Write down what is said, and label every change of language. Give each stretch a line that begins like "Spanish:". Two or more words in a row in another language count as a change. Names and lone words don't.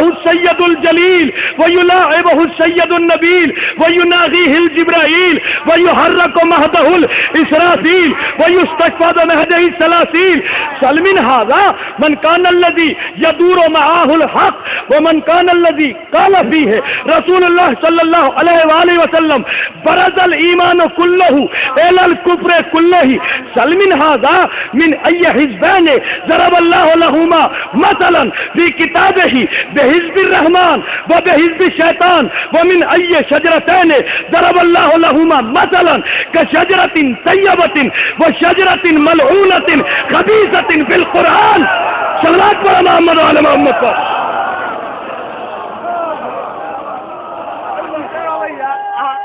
Arabic: السید الجلیل ویلاعبہ السید النبیل ویناغیہ الجبرائیل ویحرک مہدہ الاسرافیل ویستشفى بمہدہ السلاسیل، سل من ھذا من کان الذی یدور معاہ الحق ومن کان الذی قال فیہ رسول اللہ صلی اللہ علیہ وآلہ وسلم برز الایمان کلہ الی الکفر کلہ، سل من ھذا من ای حزبین ضرب اللہ لہما مثلا فی کتابہ بحزب الرحمن و بحزب الشیطان ومن ای شجرتین ضرب اللہ لہما مثلا کشجرۃ طیبۃ و شجرۃ ملعونۃ خبیثۃ فی القرآن۔
Urdu: صلوات پر محمد و علی محمد پر۔